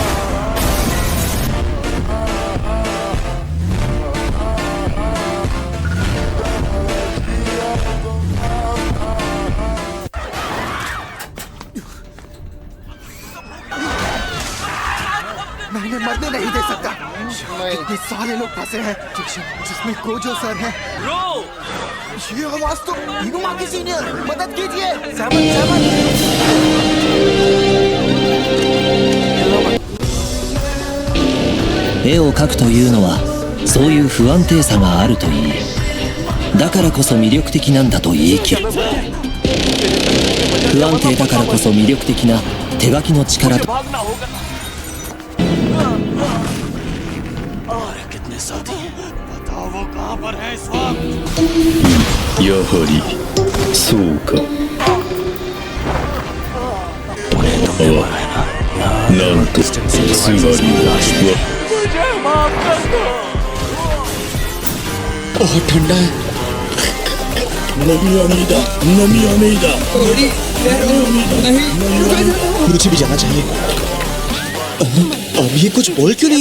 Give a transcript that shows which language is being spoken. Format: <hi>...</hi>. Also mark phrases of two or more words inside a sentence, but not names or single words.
<hi>मैं इन्हें मरने नहीं दे सकता। इतने सारे लोग फंसे हैं, जिसमें गोजो सर है। ये आवाज तो इनुमा की सीनियर, मदद कीजिए। सहमत।</hi> <ja>絵を描くというのはそういう不安定さがあるといい、だからこそ魅力的なんだと言い切る。不安定だからこそ魅力的な手書きの力と。</ja> <hi>और कितने साथी हैं। बताओ वो कहाँ पर है इस वक्त?</hi> <ja>やはりそうか</ja> <hi>उन्हें तुमने मारा है ना?</hi> <ja>なんとつまりは</ja> <hi>बहुत ठंडा है। मुझे भी जाना चाहिए। अब ये कुछ बोल क्यों नहीं</hi>